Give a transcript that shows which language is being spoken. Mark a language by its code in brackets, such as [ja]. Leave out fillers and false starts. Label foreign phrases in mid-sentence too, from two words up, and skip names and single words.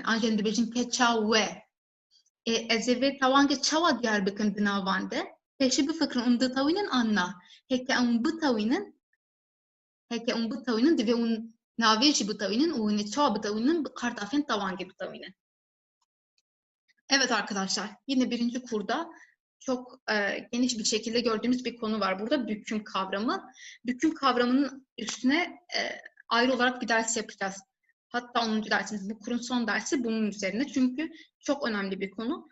[ku] An jî em dibêjin keça we. Ez ê vê tewangê çawa diyar bikin di navan de? Pêşî bifikirin û ditewînin an na. Heke em bitewînin divê hûn navê jî bitewînin û hûn ê çawa bitewînin bi kartafên tewangê bitewînin. [tr] Evet arkadaşlar, yine birinci kurda çok geniş bir şekilde gördüğümüz bir konu var burada. Büküm kavramı. Büküm kavramının üstüne ayrı olarak bir ders yapacağız. Hatta 10. dersimiz, bu kurun son dersi bunun üzerine. Çünkü çok önemli bir konu.